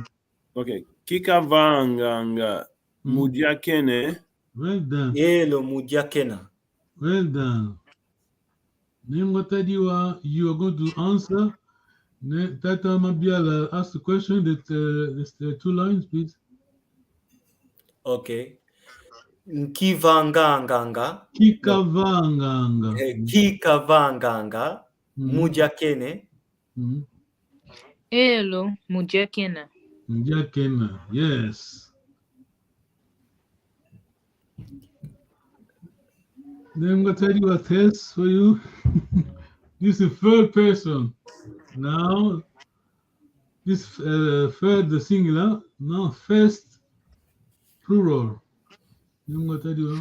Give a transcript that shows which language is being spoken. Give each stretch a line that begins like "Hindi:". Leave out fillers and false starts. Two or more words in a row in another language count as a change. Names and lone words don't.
Kongo: Okay. Kikavanganga. Mudiakene.
English: Well done. Hello, Mudiakena. Well done. Nimotadiwa, you are going to answer. Tata Mabiala, ask the question. The 2 lines, please.
Kongo: Okay. Kikavanganga. Kikavanganga. Mudiakene.
English: Hello, Mudiakena.
Kongo: Mudiakena,
English: yes. Then I'm going to tell you a test for you. This is third person. Now, this third, the singular. Now, first plural. I'm going to tell you.